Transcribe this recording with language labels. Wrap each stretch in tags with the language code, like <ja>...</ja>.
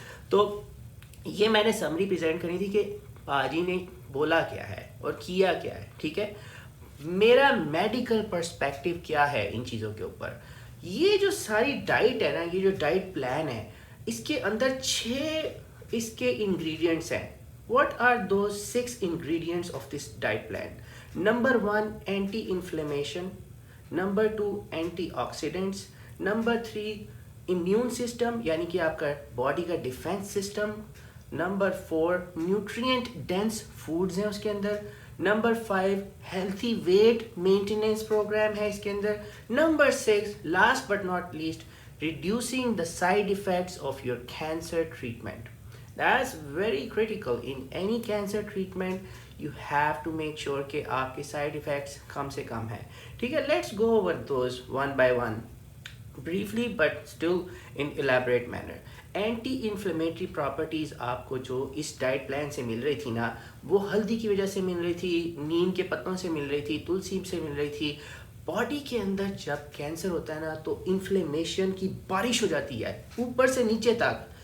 <ur>تو یہ میں نے سمری پریزنٹ کرنی تھی کہ پاجی نے بولا کیا ہے اور کیا کیا ہے ٹھیک ہے. میرا میڈیکل پرسپیکٹیو کیا ہے ان چیزوں کے اوپر. یہ جو ساری ڈائٹ ہے نا, یہ جو ڈائٹ پلان ہے, اس کے اندر 6 اس کے انگریڈینٹس ہیں.</ur> <en>What are those 6 ingredients of this diet plan? Number 1, anti-inflammation. Number 2, antioxidants. Number 3, immune system,</en> <ur>یعنی کہ آپ کا باڈی کا defence system.</ur> <en>Number 4, nutrient dense foods</en> <ur>ہیں اس کے اندر.</ur> <en>Number 5, healthy weight maintenance program</en> <ur>ہے اس کے اندر.</ur> <en>Number 6, last but not least, reducing the side effects of your cancer treatment. That's very critical. In any cancer treatment, you have to make sure</en> <ur>کہ آپ کے side effects کم سے کم ہیں ٹھیک ہے.</ur> <en>Let's go over those one by one briefly but still in elaborate manner.</en> <ur>Anti inflammatory properties آپ کو جو اس ڈائٹ پلان سے مل رہی تھی نا, وہ ہلدی کی وجہ سے مل رہی تھی, نیم کے پتوں سے مل رہی تھی, تلسی سے مل رہی تھی. باڈی کے اندر جب کینسر ہوتا ہے نا تو انفلیمیشن کی بارش ہو جاتی ہے اوپر سے نیچے تک.</ur>